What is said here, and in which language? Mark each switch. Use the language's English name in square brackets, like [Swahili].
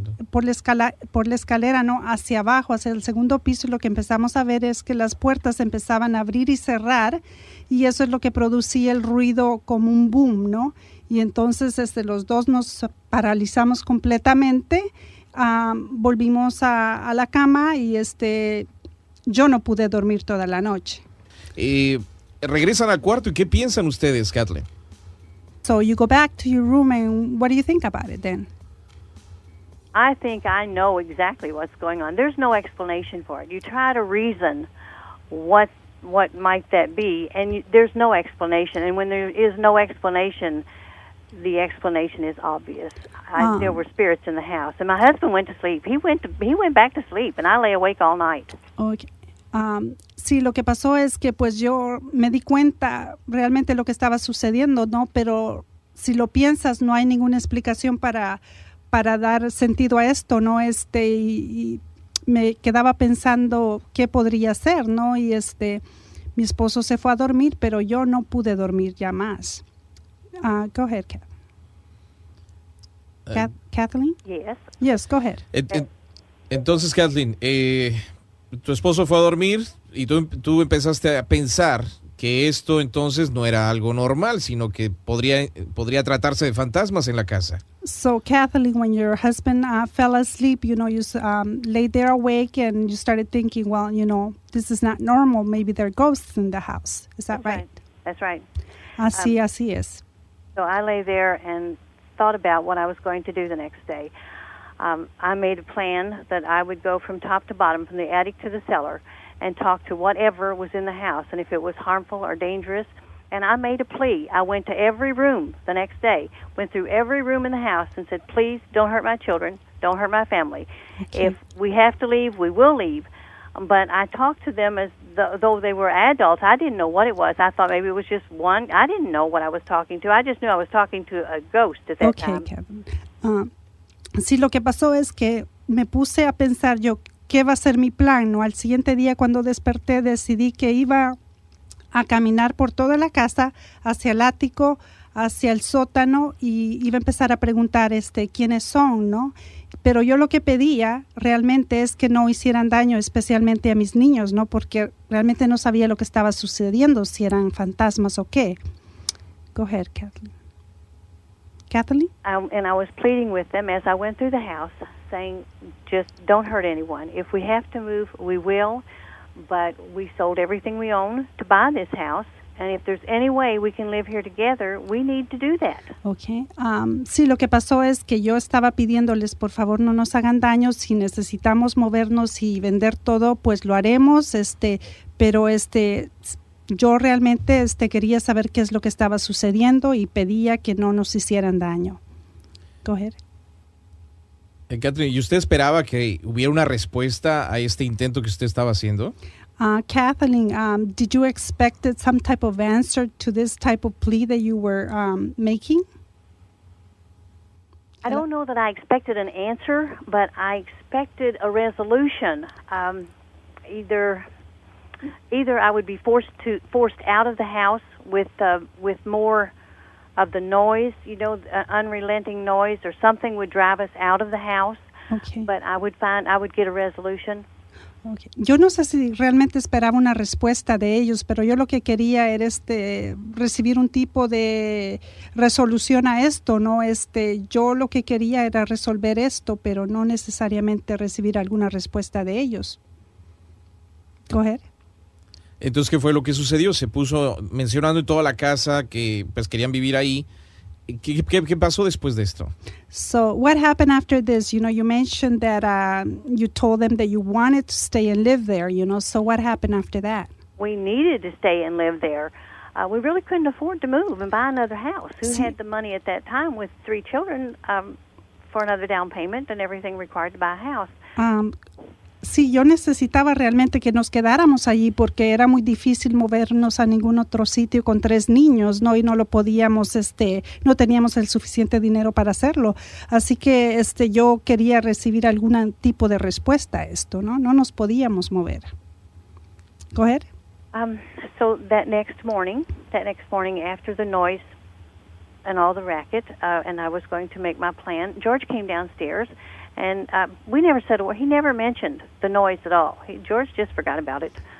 [Spanish] por la escalera, ¿no? Hacia abajo, hacia el segundo piso, y lo que empezamos a ver es que las puertas empezaban a abrir y cerrar, y eso es lo que producía el ruido como un boom, ¿no? Y entonces los dos nos paralizamos completamente, volvimos a la cama y yo no pude dormir toda la noche. Regresan al cuarto y ¿qué piensan ustedes, Kathleen? [English] So you go back to your room and what do you think about it then? I think I know exactly what's going on. There's no explanation for it. You try to reason what might that be, and there's no explanation. And when there is no explanation, the explanation is obvious. There were spirits in the house, and my husband went to sleep. He went back to sleep, and I lay awake all night. Okay. [Spanish] Sí, lo que pasó es que pues yo me di cuenta realmente lo que estaba sucediendo, ¿no? Pero si lo piensas, no hay ninguna explicación para dar sentido a esto, ¿no? Y me quedaba pensando qué podría ser, ¿no? Y mi esposo se fue a dormir, pero yo no pude dormir ya más. [English] Go ahead, Kathleen? Yes. Yes, go ahead. [Spanish] Entonces, Kathleen, tu esposo fue a dormir y tú empezaste a pensar que esto entonces no era algo normal, sino que podría tratarse de fantasmas en la casa. [English] So, Kathleen, when your husband fell asleep, you laid there awake and you started thinking, well, this is not normal. Maybe there are ghosts in the house. Is that right? That's right. [Spanish] Así es. [English] So I lay there and thought about what I was going to do the next day. I made a plan that I would go from top to bottom, from the attic to the cellar, and talk to whatever was in the house, and if it was harmful or dangerous. And I made a plea. I went to every room the next day, went through every room in the house and said, please don't hurt my children, don't hurt my family. Okay. If we have to leave, we will leave. But I talked to them as though they were adults. I didn't know what it was. I thought maybe it was just one. I didn't know what I was talking to. I just knew I was talking to a ghost at that time. Okay, Kevin. [Spanish] Sí, lo que pasó es que me puse a pensar yo qué va a ser mi plan, ¿no? Al siguiente día cuando desperté decidí que iba a caminar por toda la casa, hacia el ático, hacia el sótano, y iba a empezar a preguntar quiénes son, ¿no? Pero yo lo que pedía realmente es que no hicieran daño, especialmente a mis niños, ¿no? Porque realmente no sabía lo que estaba sucediendo, si eran fantasmas o qué. [English] Go ahead, Kathleen. Kathleen? And I was pleading with them as I went through the house, saying, just don't hurt anyone. If we have to move, we will. But we sold everything we own to buy this house. And if there's any way we can live here together, we need to do that. Okay. [Spanish] Sí, lo que pasó es que yo estaba pidiéndoles, por favor, no nos hagan daño. Si necesitamos movernos y vender todo, pues lo haremos. Pero yo realmente quería saber qué es lo que estaba sucediendo y pedía que no nos hicieran daño. [English] Go ahead. [Spanish] Kathleen, ¿y usted esperaba que hubiera una respuesta a este intento que usted estaba haciendo? [English] Kathleen, did you expect some type of answer to this type of plea that you were making? I don't know that I expected an answer, but I expected a resolution. Either I would be forced out of the house with more of the noise, unrelenting noise, or something would drive us out of the house. Okay. But I would get a resolution. Okay. [Spanish] Yo no sé si realmente esperaba una respuesta de ellos, pero yo lo que quería era recibir un tipo de resolución a esto, ¿no? Yo lo que quería era resolver esto, pero no necesariamente recibir alguna respuesta de ellos. [English] Go ahead. [Spanish] Entonces, ¿qué fue lo que sucedió? Se puso mencionando en toda la casa que pues querían vivir ahí. ¿Qué pasó después de esto? [English] So what happened after this? You mentioned that you told them that you wanted to stay and live there, So what happened after that? We needed to stay and live there. We really couldn't afford to move and buy another house. Who had the money at that time with 3 children for another down payment and everything required to buy a house? [Spanish] Sí, yo necesitaba realmente que nos quedáramos allí porque era muy difícil movernos a ningún otro sitio con 3 niños, ¿no? Y no lo podíamos, no teníamos el suficiente dinero para hacerlo. Así que yo quería recibir algún tipo de respuesta a esto, ¿no? No nos podíamos mover. [English] Go ahead. So that next morning after the noise and all the racket, and I was going to make my plan. George came downstairs, and we never said a word. He never mentioned the noise at all. George just forgot about it.